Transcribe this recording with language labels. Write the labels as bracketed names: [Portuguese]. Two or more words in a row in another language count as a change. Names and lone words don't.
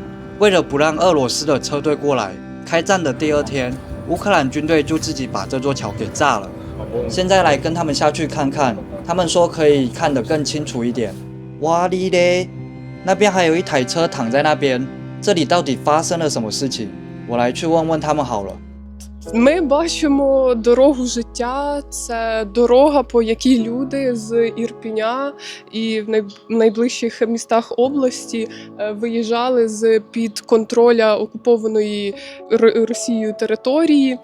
[Chinese] 为了不让俄罗斯的车队过来，开战的第2天，乌克兰军队就自己把这座桥给炸了。现在来跟他们下去看看，他们说可以看得更清楚一点。哇哩嘞，那边还有一台车躺在那边，这里到底发生了什么事情？我来去问问他们好了。 [Ukrainian] Ми бачимо дорогу життя. Це дорога, по якій люди з Ірпеня і в найближчих містах області виїжджали з-під контроля окупованої Росією території.